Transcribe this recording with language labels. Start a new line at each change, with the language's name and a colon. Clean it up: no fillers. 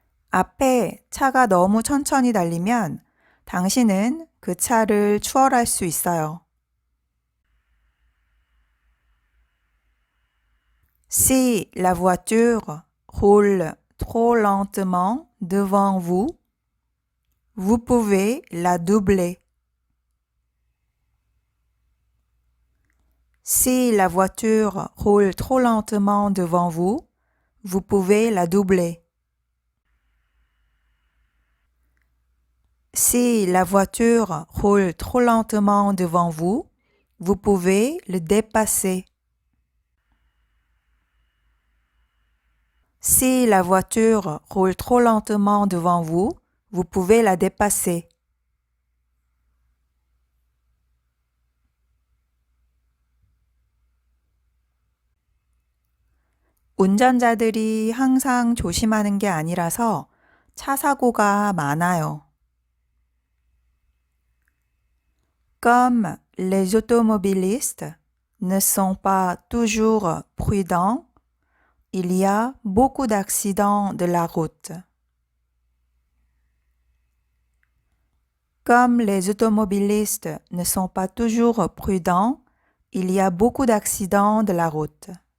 Korean: 앞에 차가 너무 천천히 달리면 당신은 그 차를 추월할 수 있어요.
French: Si la voiture roule trop lentement devant vous, vous pouvez la doubler. Si la voiture roule trop lentement devant vous, vous pouvez la doubler. Si la voiture roule trop lentement devant vous, vous pouvez le dépasser. Si la voiture roule trop lentement devant vous, vous pouvez la dépasser.
Korean: 운전자들이 항상 조심하는 게 아니라서 차 사고가 많아요.
French: Comme les automobilistes ne sont pas toujours prudents, il y a beaucoup d'accidents de la route. Comme les automobilistes ne sont pas toujours prudents, il y a beaucoup d'accidents de la route.